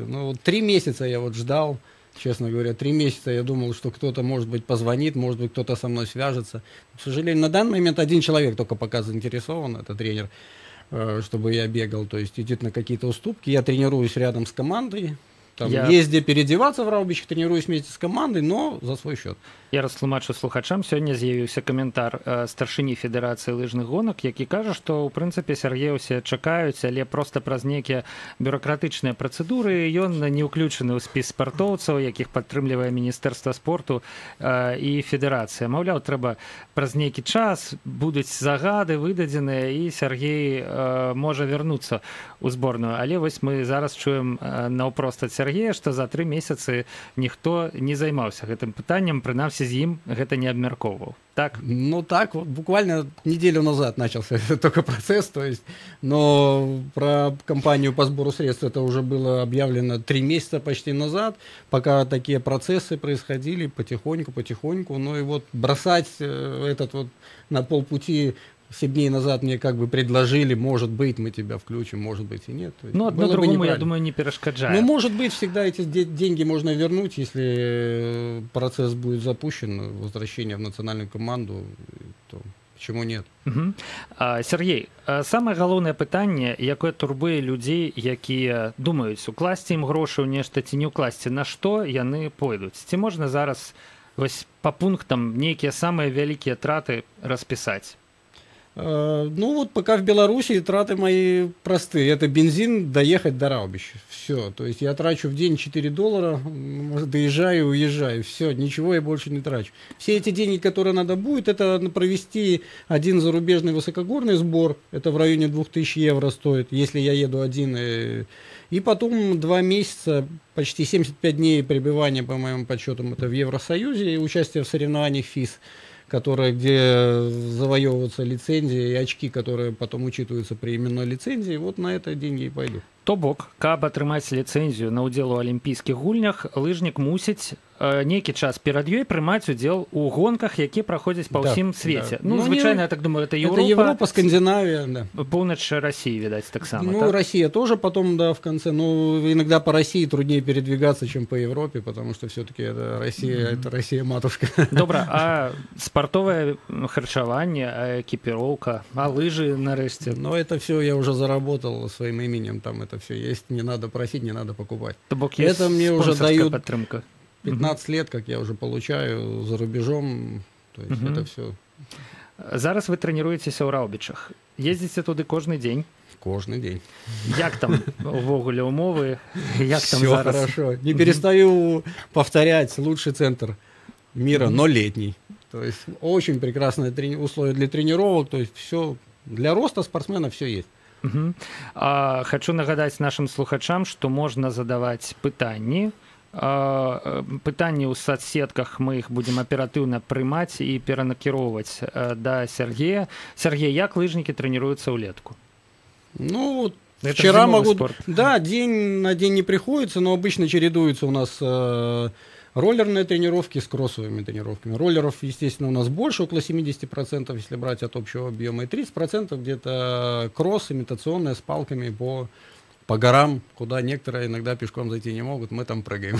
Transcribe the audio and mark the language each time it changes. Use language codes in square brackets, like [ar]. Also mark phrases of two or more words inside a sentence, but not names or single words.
[ru] 3 месяца я ждал, честно говоря, 3 месяца я думал, что кто-то, может быть, позвонит, может быть, кто-то со мной свяжется. К сожалению, на данный момент один человек только пока заинтересован, это тренер, чтобы я бегал, то есть идет на какие-то уступки. Я тренируюсь рядом с командой. Есть где переодеваться в Раубичах, тренируюсь вместе с командой, но за свой счет. [be] Я растлумачу слухачам, сёння з'явіўся каментар старшыні Федэрацыі лыжных гонак, які кажа, што ў прынцыпе Сергея ўсе чакаюць, але проста праз нейкія бюракратычныя працэдуры ён не ўключаны ў спіс спартоўцаў, якіх падтрымлівае Міністэрства спорту і Федэрацыя. Маўляў, трэба праз нейкі час, будуць загады выдадзеныя, і Сергей можа вярнуцца ў зборную. Але вось мы зараз чуем наўпрост ад Сергея, што за 3 месяцы ніхто не займаўся гэтым пытаннем, прынамсі з ім гэта не абмяркоўваў. Так? [ru] Так, буквально неделю назад начался только процесс, то есть, но про кампанию по сбору средств это уже было объявлено 3 месяца почти назад, пока такие процессы происходили потихоньку, и бросать этот на полпути 7 дней назад мне как бы предложили, может быть, мы тебя включим, может быть, и нет. Одно другому, я думаю, не перешкоджает. Может быть, всегда эти деньги можно вернуть, если процесс будет запущен, возвращение в национальную команду. Почему нет? [be] Сергей, самае галоўнае пытанне, якое турбуе людзей, якія думаюць, укласці ім грошы ў нешта ці не ўкласці, на што яны пойдуць? Ці можна зараз вось па пунктам нейкія самыя вялікія траты распісаць? [ru] Ну вот пока в Беларуси траты мои простые. Это бензин, доехать до Раубища. Все. То есть я трачу в день $4, доезжаю, уезжаю. Все, ничего я больше не трачу. Все эти деньги, которые надо будет, это провести один зарубежный высокогорный сбор. Это в районе 2000 евро стоит, если я еду один. И потом 2 месяца, почти 75 дней пребывания, по моим подсчетам, это в Евросоюзе, и участие в соревнованиях ФИС, где завоевываются лицензии и очки, которые потом учитываются при именной лицензии, вот на это деньги и пойдут. [be] То бок, каб атрымаць ліцэнзію на ўдзел у алімпійскіх гульнях, лыжнік мусіць нейкі час перад ёй прымаць удзел у гонках, якія праходзяць па ўсім свеце. Ну, звычайно, [ru] я так думаю, это Европа. Это Европа, Скандинавия, да. Поўнач России, видать, [be] так само. Ну, [ru] так? Россия тоже потом, да, в конце. Ну, иногда по России труднее передвигаться, чем по Европе, потому что все-таки это Россия, это Россия-матушка. [be] Добра, а спартовае харчаванне, а экіпіроўка, а лыжы нарэшце? Ну, [ru] это все я уже заработал своим именем, там это все есть, не надо просить, не надо покупать. [be] То бок [ru] это мне уже дают [be] падтрымка. [ru] 15 лет, как я уже получаю за рубежом, то есть это все. [be] Зараз вы трэніруецеся ў Раўбічах. Ездзіце туды кожны дзень? Кожный день. Як там увогуле умовы? Як там все зараз? [ru] Хорошо. Не перестаю повторять, лучший центр мира, но летний. То есть очень прекрасные условия для тренировок, то есть все для роста спортсмена все есть. [be] Хочу нагадаць нашим слухачам, што можна задаваць пытанні. Пытанні ў соцсетках мы іх будзем аператыўна прымаць і перанакіроўваць да Сергея. Сергей, як лыжнікі трэніруюцца ўлетку? Ну, [ru] это вчера могу... спорт. Да, день на день не приходится, но обычно чередуются у нас роллерные тренировки с кроссовыми тренировками. Роллеров, естественно, у нас больше, около 70%, если брать от общего объема, и 30% где-то кросс, имитационные, с палками по горам, куда некоторые иногда пешком зайти не могут, мы там прыгаем.